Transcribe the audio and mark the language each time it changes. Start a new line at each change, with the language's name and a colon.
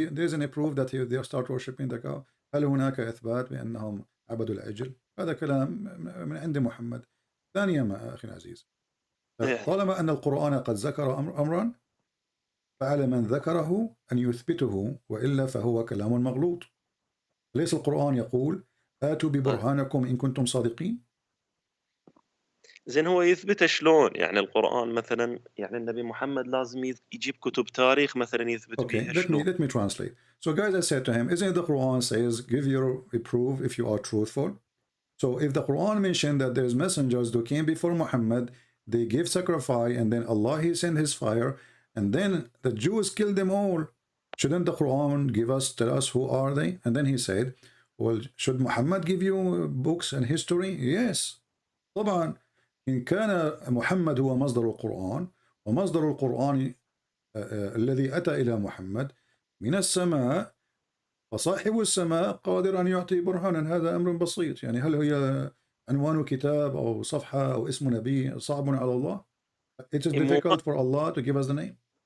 English: There isn't a proof that they start worshiping the cow.
Arabic: هل هناك إثبات بأنهم عبدوا العجل؟ هذا كلام من عند محمد. ثانيا أخي العزيز، طالما أن القرآن قد ذكر أمرا فعلى من ذكره أن يثبته، وإلا فهو كلام مغلوط. ليس القرآن يقول آتوا ببرهانكم إن كنتم صادقين؟ زين هو يثبت شلون؟ يعني القرآن مثلا، يعني النبي محمد لازم يجيب كتب تاريخ مثلا يثبت بيها شلون؟
English: Let me translate. So guys, I said to him, isn't the Quran says give your proof if you are truthful? So if the Quran mentioned that there's messengers who came before Muhammad, they give sacrifice, and then Allah, He sent His fire, and then the Jews killed them all. Shouldn't the Quran tell us who are they? And then he said, well, should Muhammad give you books and history? Yes.
Arabic: طبعا إن كان محمد هو مصدر القرآن، ومصدر القرآن الذي أتى إلى محمد من السماء، فصاحب السماء قادر أن يعطي برهانا. هذا أمر بسيط. يعني هل هي عنوان كتاب أو صفحة أو اسم نبي صعب على الله؟
English: It is difficult for Allah to give us the name.